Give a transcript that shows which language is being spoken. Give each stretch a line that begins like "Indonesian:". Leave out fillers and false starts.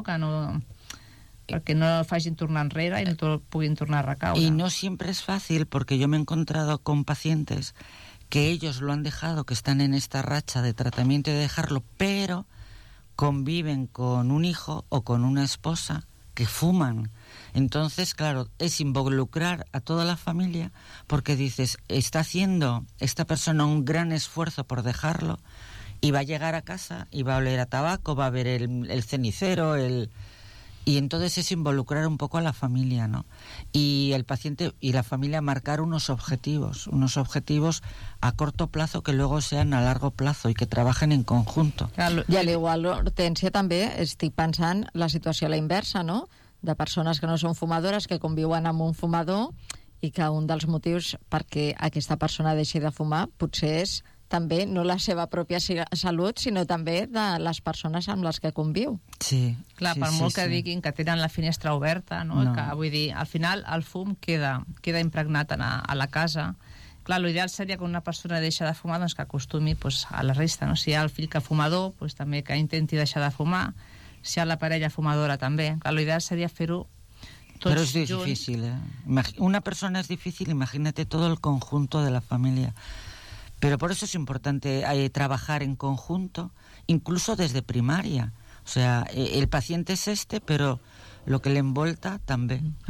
Catalan: Que no, perquè no facin tornar enrere i no puguin tornar a recaure. I no sempre és fàcil, perquè jo m'he encontrat amb pacients que ells lo han deixat, que estan en esta ratxa de tractament i de deixar-lo, però
Spanish: conviven con un hijo o con una esposa que fuman. Entonces, claro, es involucrar a toda la familia porque dices, está haciendo esta persona un gran esfuerzo por dejarlo y va a llegar a casa y va a oler a tabaco, va a ver el cenicero, el... Y entonces es involucrar un poco a la familia, ¿no? Y el paciente y la familia marcar unos objetivos a corto plazo que luego sean a largo plazo y que trabajen en conjunto. Y al igual, Hortensia, también estoy pensando la situación a la inversa, ¿no?
Catalan: De persones que no són fumadores, que conviuen amb un fumador i que un dels motius perquè aquesta persona deixi de fumar potser és també no la seva pròpia salut, sinó també de les persones amb les que conviu. Sí. Clar, sí, per sí, molt sí, que diguin que tenen la finestra oberta, no? No. Que, vull dir, al final el fum queda impregnat a la casa. Clar, l'ideal seria que una persona deixa de fumar, doncs que acostumi pues, a la resta, no? Si hi ha el fill que fumador, pues, també que intenti deixar de fumar. Si a la parella fumadora també. La idea seria fer-ho tots junts. Però és difícil, eh? Una persona és difícil,
Spanish: imagínate todo el conjunto de la família. Pero por eso es importante trabajar en conjunto, incluso desde primaria. O sea, el paciente es este, pero lo que le envolta també.